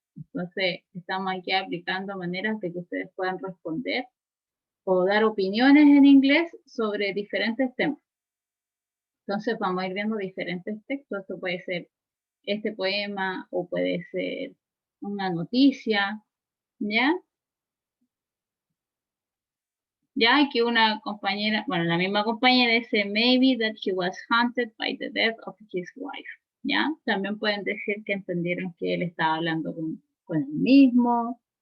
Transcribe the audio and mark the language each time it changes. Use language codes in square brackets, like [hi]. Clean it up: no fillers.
[es] Entonces, estamos aquí aplicando maneras de que ustedes puedan responder o dar opiniones en inglés sobre diferentes temas. Entonces, vamos a ir viendo diferentes textos. Esto puede ser este poema o puede ser una noticia, ¿ya? Ya que una compañera, bueno, la misma compañera dice, [en] maybe that he was haunted by the death of his wife, [es] ¿ya? También pueden decir que entendieron que él estaba hablando con él mismo.